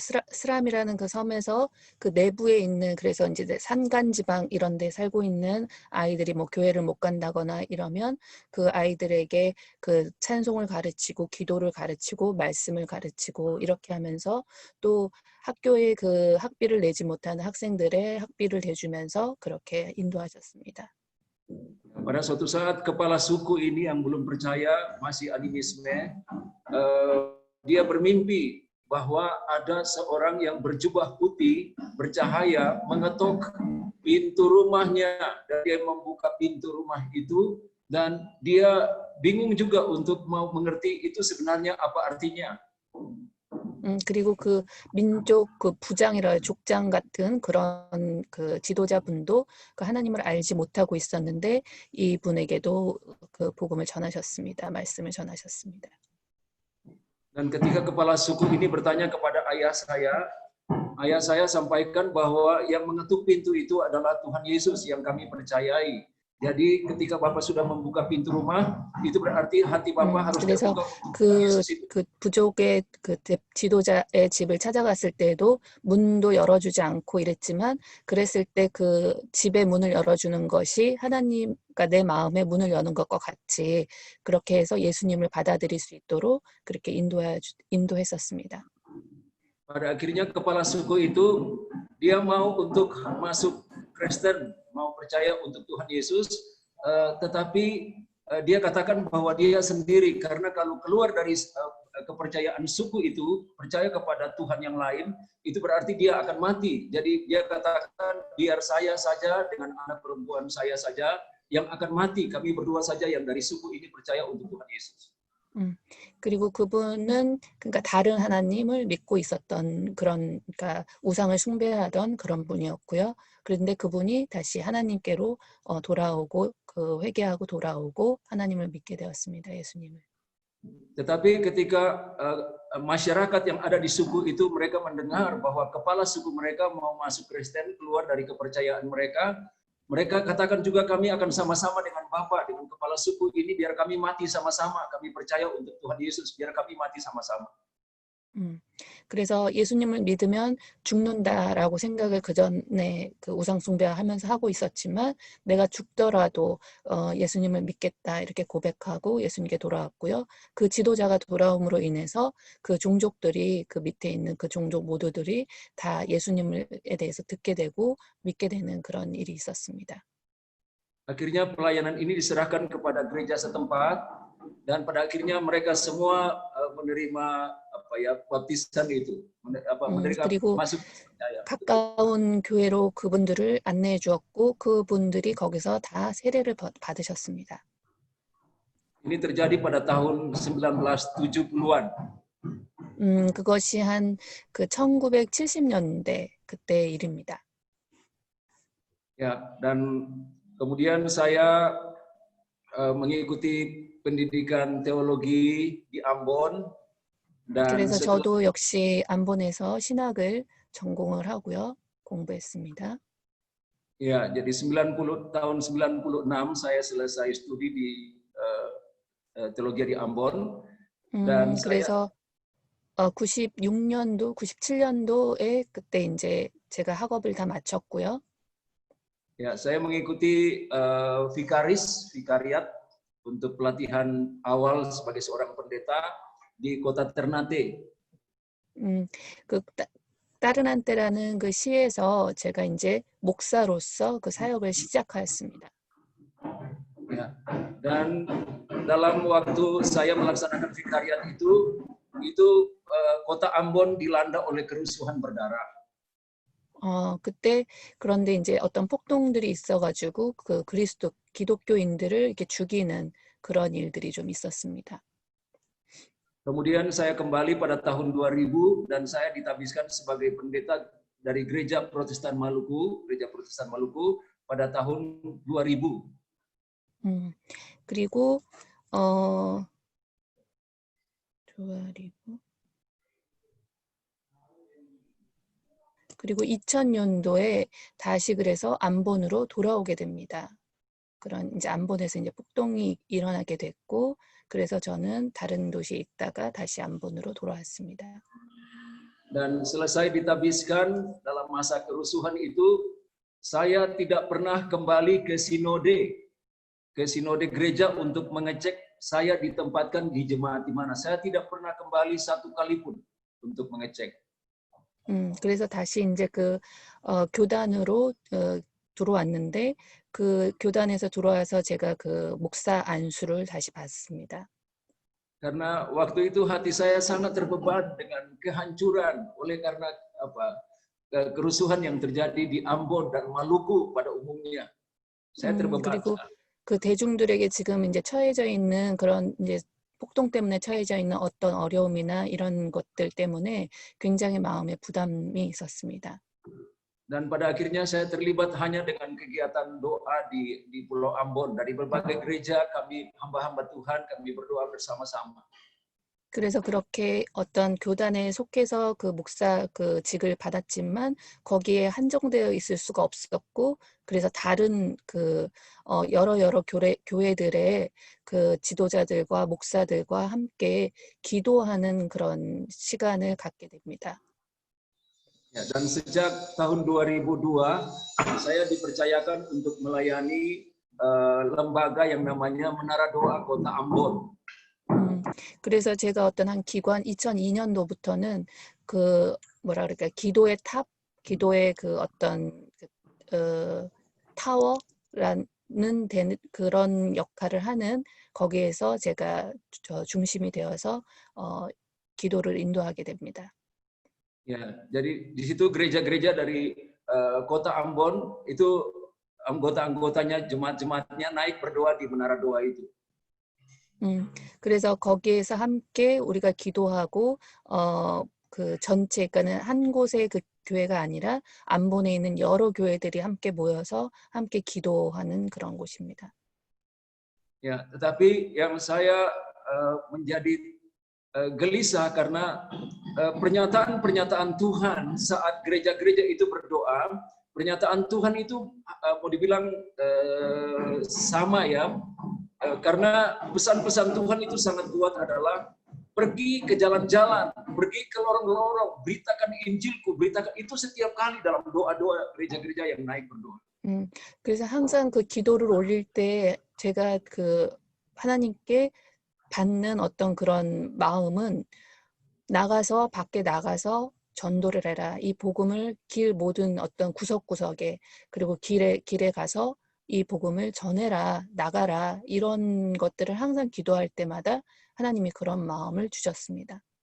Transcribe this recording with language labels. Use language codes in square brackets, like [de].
[ko] 스람이라는 그 섬에서 그 내부에 있는 그래서 이제 산간 지방 이런 데 살고 있는 아이들이 뭐 교회를 못 간다거나 이러면 그 아이들에게 그 찬송을 가르치고 기도를 가르치고 말씀을 가르치고 이렇게 하면서 또 학교에 그 학비를 내지 못하는 학생들의 학비를 대주면서 그렇게 인도하셨습니다. [id] Pada suatu saat kepala suku ini yang belum percaya masih animisme, dia bermimpi bahwa ada seorang yang berjubah putih, bercahaya, mengetok pintu rumahnya, dan dia membuka pintu rumah itu, dan dia bingung juga untuk mau mengerti itu sebenarnya apa artinya. [ko] 그리고 그 민족 그 부장이라 족장 같은 그런 그 지도자분도 그 하나님을 알지 못하고 있었는데 이분에게도 그 복음을 전하셨습니다. 말씀을 전하셨습니다. [id] Dan ketika kepala suku ini bertanya kepada ayah saya sampaikan bahwa yang mengetuk pintu itu adalah Tuhan Yesus yang kami percayai. Jadi ketika Bapak sudah membuka pintu rumah, itu berarti hati Bapak harus [ko] 그래서 [id] terbuka. [ko] 그 부족의 그 지도자의 집을 찾아갔을 때도 문도 열어주지 않고 이랬지만 그랬을 때 그 집의 문을 열어주는 것이 하나님, 그러니까 내 마음의 문을 여는 것과 같이 그렇게 해서 예수님을 받아들일 수 있도록 그렇게 인도했었습니다. [id] Pada akhirnya kepala suku itu dia mau untuk masuk Kristen, mau percaya untuk Tuhan Yesus, tetapi dia katakan bahwa dia sendiri karena kalau keluar dari kepercayaan suku itu percaya kepada Tuhan yang lain itu berarti dia akan mati. Jadi dia katakan biar saya saja dengan anak perempuan saya saja yang akan mati. Kami berdua saja yang dari suku ini percaya untuk Tuhan Yesus. [ko] 그리고 그분은 그러니까 다른 하나님을 믿고 있었던 그런 그러니까 우상을 숭배하던 그런 분이었고요. 그런데 그분이 다시 하나님께로 돌아오고 그 회개하고 돌아오고 하나님을 믿게 되었습니다. 예수님을. [id] Tetapi ketika masyarakat yang ada di suku itu mereka mendengar bahwa kepala suku mereka mau masuk Kristen keluar dari kepercayaan mereka, mereka katakan juga kami akan sama-sama dengan Bapak, dengan kepala suku ini biar kami mati sama-sama. Kami percaya untuk Tuhan Yesus biar kami mati sama-sama. [ko] 그래서 예수님을 믿으면 죽는다라고 생각을 그 전에 그 우상 숭배하면서 하고 있었지만 내가 죽더라도 예수님을 믿겠다 이렇게 고백하고 예수님께 돌아왔고요. 그 지도자가 돌아옴으로 인해서 그 종족들이 그 밑에 있는 그 종족 모두들이 다 예수님에 대해서 듣게 되고 믿게 되는 그런 일이 있었습니다. [id] Akhirnya pelayanan ini diserahkan kepada gereja setempat dan pada akhirnya mereka semua menerima baptisan itu, menerima [ko] 그리고 [id] masuk percaya. [ko] 가까운 교회로 그분들을 안내해 주었고 그분들이 거기서 다 세례를 받으셨습니다. [id] Ini terjadi pada tahun 1970-an. [ko] 그것이 한 그 1970년대 그때 일입니다. [id] Ya, dan kemudian saya mengikuti pendidikan teologi di Ambon dan [ko] 그래서 저도 역시 안본에서 신학을 전공을 하고요. 공부했습니다. [id] Ya, jadi tahun 96 saya selesai studi di teologi di Ambon dan saya [ko] 그래서 96년도, 97년도에 그때 이제 제가 학업을 다 마쳤고요. [id] ya saya mengikuti vikariat untuk pelatihan awal sebagai seorang pendeta di kota Ternate. [ko] 그 따르난테라는 그 시에서 제가 이제 목사로서 그 사역을 시작하였습니다. [id] Ya. Dan dalam waktu saya melaksanakan vikariat itu kota Ambon dilanda oleh kerusuhan berdarah. [ko] 그때 그런데 이제 어떤 폭동들이 있어가지고 그 기독교인들을 이렇게 죽이는 그런 일들이 좀 있었습니다. [id] Kemudian saya kembali pada tahun 2000 dan saya ditabiskan sebagai pendeta dari Gereja Protestan Maluku pada tahun 2000. [ko] 그리고 2000 그리고 2000년도에 다시 그래서 안본으로 돌아오게 됩니다. 그런 이제 안본에서 이제 폭동이 일어나게 됐고 그래서 저는 다른 도시에 있다가 다시 안본으로 돌아왔습니다. [id] Dan selesai ditabiskan dalam masa kerusuhan itu, saya tidak pernah kembali ke sinode gereja untuk mengecek saya ditempatkan di jemaat di mana. Saya tidak pernah kembali satu kali pun untuk mengecek. [ko] 그래서 다시 이제 그 교단으로 들어왔는데 그 교단에서 들어와서 제가 그 목사 안수를 다시 받습니다. [id] Karena waktu itu hati saya sangat terbeban dengan kehancuran oleh karena kerusuhan yang terjadi di Ambon dan Maluku pada umumnya. saya terbeban. [ko] 그리고 그 대중들에게 지금 이제 처해져 있는 그런 이제 폭동 때문에 처해져 있는 어떤 어려움이나 이런 것들 때문에 굉장히 마음에 부담이 있었습니다. [id] Dan pada akhirnya saya terlibat hanya dengan kegiatan doa di Pulau Ambon. Dari berbagai gereja kami hamba-hamba Tuhan kami berdoa bersama-sama. [ko] 그래서 그렇게 어떤 교단에 속해서 그 목사 그 직을 받았지만 거기에 한정되어 있을 수가 없었고 그래서 다른 그 여러 교회들의 그 지도자들과 목사들과 함께 기도하는 그런 시간을 갖게 됩니다. [id] Ya, dan sejak tahun 2002 saya dipercayakan untuk melayani lembaga yang namanya Menara Doa Kota Ambon. [ko] 그래서 제가 어떤 한 기관 2002년도부터는 그 뭐라 그럴까 기도의 탑, 기도의 그 어떤 타워라는 되는 그런 역할을 하는 거기에서 제가 중심이 되어서 기도를 인도하게 됩니다. [id] Ya, jadi di situ gereja-gereja dari Kota Ambon itu anggota-anggotanya jemaat-jemaatnya naik berdoa di Menara Doa itu. [ko] 그래서 거기에서 함께 우리가 기도하고 그 전체 그러니까는 한 곳의 그 교회가 아니라 안본에 있는 여러 교회들이 함께 모여서 함께 기도하는 그런 곳입니다. [id] Ya, tetapi yang saya menjadi gelisah karena pernyataan-pernyataan Tuhan saat gereja-gereja itu berdoa, pernyataan Tuhan itu mau dibilang sama ya. Karena pesan-pesan Tuhan itu sangat kuat adalah pergi ke jalan-jalan, pergi ke lorong-lorong, beritakan Injilku, beritakan itu setiap kali dalam doa-doa gereja-gereja yang naik berdoa. [ko] 그래서 항상 그 기도를 올릴 때 제가 그 하나님께 받는 어떤 그런 마음은 밖에 나가서 전도를 해라. 이 복음을 길 모든 어떤 구석구석에 그리고 길에 가서 이 복음을 전해라, 나가라 이런 것들을 항상 기도할 때마다 하나님이 그런 마음을 주셨습니다.